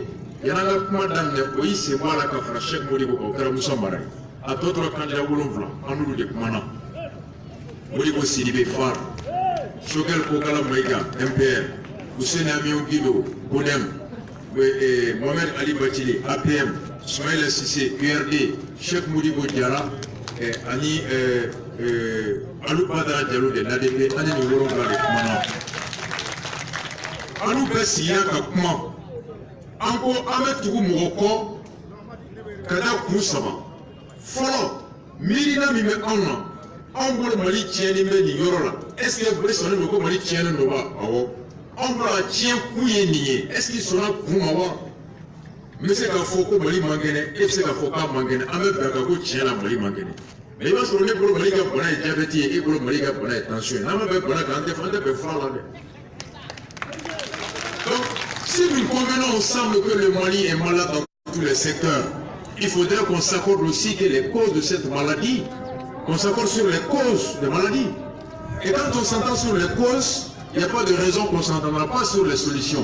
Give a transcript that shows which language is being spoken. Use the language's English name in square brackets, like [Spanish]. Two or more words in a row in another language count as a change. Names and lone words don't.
[Bambara] yan'an ka kuma daminɛ o y'i sen bɔ a la ka fara Cheikh Modibo kan o kɛra Musa Mara ye a tɔ tora candidat 7 an n'olu de kumana Modibo Sidibe Far Choguel Kokala Maïga MPR Hussein Amion Guido Bodem Mohamed Ali Bachili, APM, Ismaël Sissé, URD, Cheikh Modibo Diara, Ani Alou Badara Diallo de l'ADP, Ani Nogoro Gare, Mana. anu bɛ siya ka kuma an ko an bɛ tugu mɔgɔ kɔ ka da kun saba fɔlɔ miirina min bɛ anw na anw bolo Mali tiɲɛni bɛ nin yɔrɔ la [French] est ce que [Bambara] bɛɛ sɔnnen don ko Mali tiɲɛnen don wa awɔ anw bolo a tiɲɛ kun ye nin ye [French] est ce que [Bambara] sɔnna kun ma wa n bɛ se k'a fɔ ko Mali man kɛnɛ e bɛ se k'a fɔ k'a man kɛnɛ an bɛ bɛn kan ko tiɲɛ la Mali man kɛnɛ mais i b'a sɔrɔ ne bolo Mali ka bana ye diabète ye e bolo Mali ka bana ye tension ye n'an ma bɛn bana kan an tɛ bɛn fura la dɛ. [French] Donc si nous convenons ensemble que le Mali est malade dans tous les secteurs, il faudrait qu'on s'accorde aussi que les causes de cette maladie, qu'on s'accorde sur les causes de maladie. Et quand on s'entend sur les causes, il n'y a pas de raison qu'on ne s'entendra pas sur les solutions.